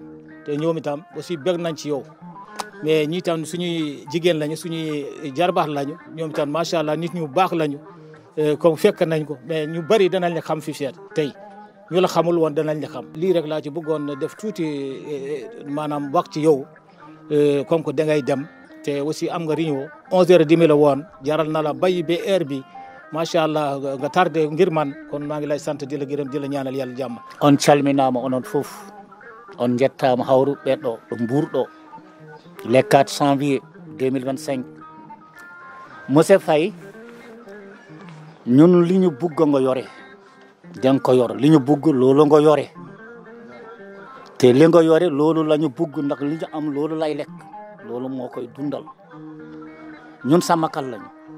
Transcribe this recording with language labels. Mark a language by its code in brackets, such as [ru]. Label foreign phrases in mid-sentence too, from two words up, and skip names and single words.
[wo] te ñoom itam aussi bëgg nañ ci yow mais ñi tam suñuy jigéen lañu suñuy jarbax lañu ñoom itam macha allah nit ñu baax lañu comme fekk nañ ko mais ñu bari danañ la xam fi seet tey ñu la xamul woon danañ la xam lii rek laa ci bëggoon def tuuti maanaam wax ci yow [fr] comme que [wo] dangay dem te aussi am nga réunion 11h30 la woon jaral na la bay ba heure bi macha allah nga tardé ngir man kon maa ngi lay sant di la gërëm di la ñaanal yàlla jàmm. [ff] on calminama onon fof on jettama hawruɓe ɗo ɗo Mbour ɗo [fr] le 4 janvier 2025 [wo] monsieur Faye ñun li ñu bugg nga yore danga ko yor li ñu bugg loolu nga yore te li nga yore loolu la ñu bugg ndax li ñu am loolu lay lekk loolu moo koy dundal ñun sàmmkat lañu